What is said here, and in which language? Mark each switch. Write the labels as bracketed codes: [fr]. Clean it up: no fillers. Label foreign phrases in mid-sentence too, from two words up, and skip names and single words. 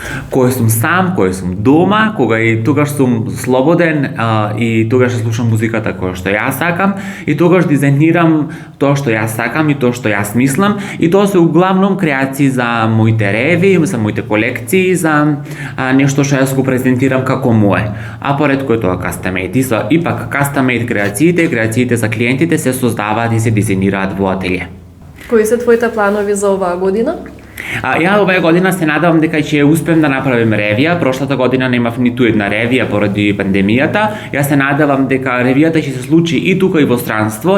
[mk] Кога сум сам, кога сум дома, кога и тогаш сум слободен и тогаш слушам музиката која што јас сакам, и тогаш дизајнирам тоа што јас сакам и тоа што јас мислам, и тоа се углавном креации за моите реви, за моите колекции, за нешто што јас го презентирам како мое. А поредко е тоа custom-made. Ипак custom-made креациите за клиентите се создаваат и се дизајнираат во ателје. Кои се твоите планови за оваа година? Ја оваа година се надевам дека ќе успеам да направим ревија. Прошлата година немав ниту една ревија поради пандемијата. Јас се надевам дека ревијата ќе се случи и тука и во странство.